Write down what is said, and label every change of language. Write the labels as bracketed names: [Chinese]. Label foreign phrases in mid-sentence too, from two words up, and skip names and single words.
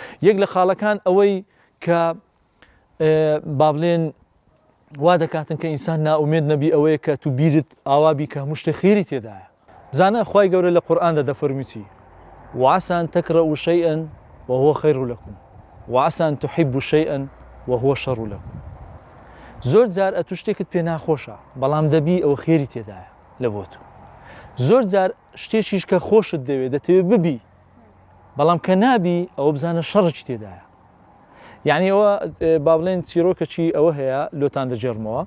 [Central Kurdish] یەک لە خاڵەکان ئەوەی کە با بڵێن وا دەکاتن کە ئینسان ناومێد نەبی ئەوەیە کە تو بیرت ئاوابی کە هەموو شتێک خێری تێدایە. بزانە خوای گەورە لە قورئاندا دەفەرمووی چی؟ [Arabic] وعسى أن تكرهوا شيئا وهو خير لكم وعسى أن تحبوا شيئا وهو شر لكم. [Central Kurdish] زۆر جار ئەتو شتێکت پێ ناخۆشە بەڵام دەبی ئەوە خێری تێدایە لە بۆ تۆ. زۆر جار شتێکیش کە خۆشت دەوێت دەتەوێت ببی بەڵام کە نابی ئەوە بزانە شەڕێکی تێدایە. یعنی ئەوە با بڵێن چیرۆکەکی ئەوە هەیە لۆتان دەجێڕمەوە.